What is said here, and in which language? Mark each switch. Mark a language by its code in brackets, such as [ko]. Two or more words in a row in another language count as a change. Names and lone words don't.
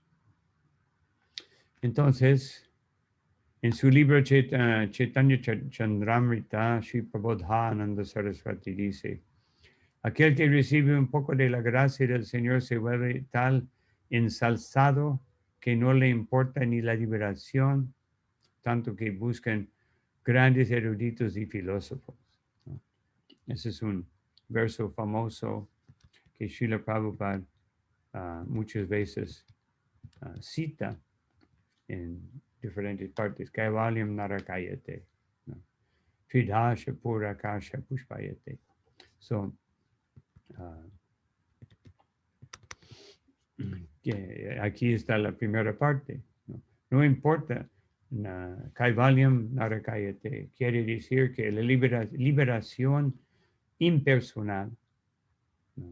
[es] Entonces, en su libro Chaitanya Chandramrita, Sri Prabodhananda Saraswati dice, Aquel que recibe un poco de la gracia del Señor se vuelve tal ensalzado que no le importa ni la liberación, tanto que buscan grandes eruditos y filósofos, ¿no? Ese es un verso famoso que Srila Prabhupada muchas veces cita en diferentes partes. [sa] Kaivalyam narakayate, ¿no? Tridasha purakasha pushpayate. [es] So, que aquí está la primera parte. No importa, [sa] Kaivalyam narakayate [es] quiere decir que la liberación impersonal, ¿no?